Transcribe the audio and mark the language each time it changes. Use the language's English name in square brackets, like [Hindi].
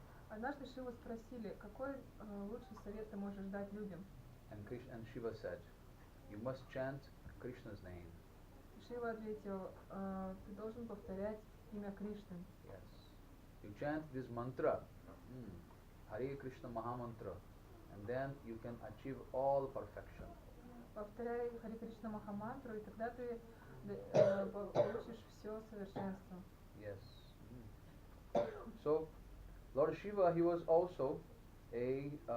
[Russian] Однажды Шиву спросили, какой лучший совет ты можешь дать людям? [English] And Shiva said, you must chant Krishna's name. [Russian] Шива ответил, ты должен повторять имя Кришны. [English] Yes. You chant this mantra, Hare Krishna Mahamantra, and then you can achieve all perfection. [Russian] Повторяй Харе Кришна Махамантру, и тогда ты получишь все совершенство. [English] Yes. So, Lord Shiva, he was also a